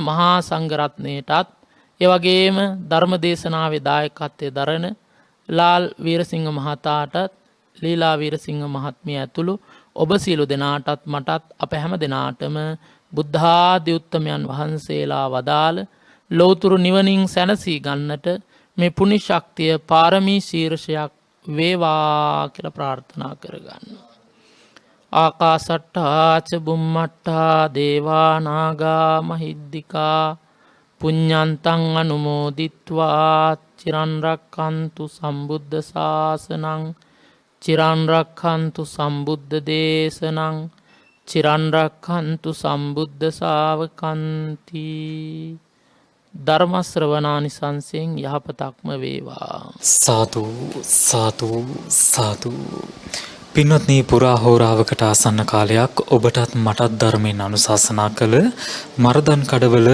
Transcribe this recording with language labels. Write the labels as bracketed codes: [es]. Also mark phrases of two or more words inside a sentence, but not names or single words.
[si] මහා සංඝ රත්නයටත් ඒ වගේම ධර්ම දේශනාවේ දායකත්වයේ දරන ලාල් වීරසිංහ මහතාටත් ලීලා වීරසිංහ මහත්මිය ඇතුළු ඔබ සියලු දෙනාටත් මටත් අප හැම දෙනාටම බුද්ධ ආදී උත්තමයන් වහන්සේලා වදාළ ලෞතුරු නිවනින් සැනසී ගන්නට මේ පුණ්‍ය ශක්තිය පාරමී ශීර්ෂයක් වේවා කියලා ප්‍රාර්ථනා කරගන්න. [pi] ආකාසට්ටා ච බුම්මට්ටා දේවා නාග මහිද්దికා පුඤ්ඤන්තං අනුමෝදිත්වා චිරන් රක්ඛන්තු සම්බුද්ධ ශාසනං චිරන් රක්ඛන්තු සම්බුද්ධ දේශනං චිරන් රක්ඛන්තු සම්බුද්ධ ශාවකන්ති. [si] ධර්ම ශ්‍රවණානිසංසයෙන් යහපතක්ම වේවා. [pi] සාදු සාදු සාදු. [si] පින්වත්නි, පුරා හෝරාවකට ආසන්න කාලයක් ඔබටත් මටත් ධර්මයෙන් අනුශාසනා කළ මරදන් කඩවල